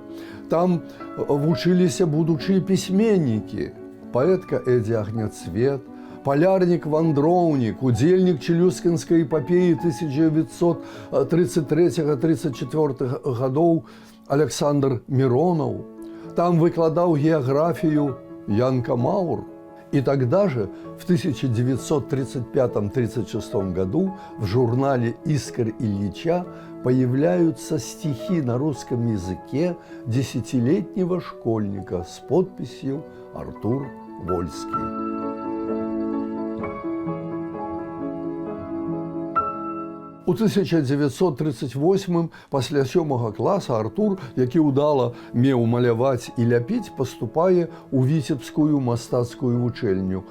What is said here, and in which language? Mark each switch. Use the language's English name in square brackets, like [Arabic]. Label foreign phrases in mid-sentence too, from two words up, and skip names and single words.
[Belarusian] Там вучыліся будучыя пісьменнікі, паэтка Эдзі Агняцвет, палярнік-вандроўнік, удзельнік Челюскінскай эпапеі 1933-34 гадоў Александр Миронов. Там выкладаў геаграфію Янка Маур. [Russian] И тогда же, в 1935-36 году, в журнале «Искр Ильича» появляются стихи на русском языке 10-летнего школьника с подписью «Артур Вольский». [Belarusian] У 1938 пасля 7 класа Артур, які ўдала меў маляваць і ляпіць, паступае ў Віцебскую мастацкую вучэльню.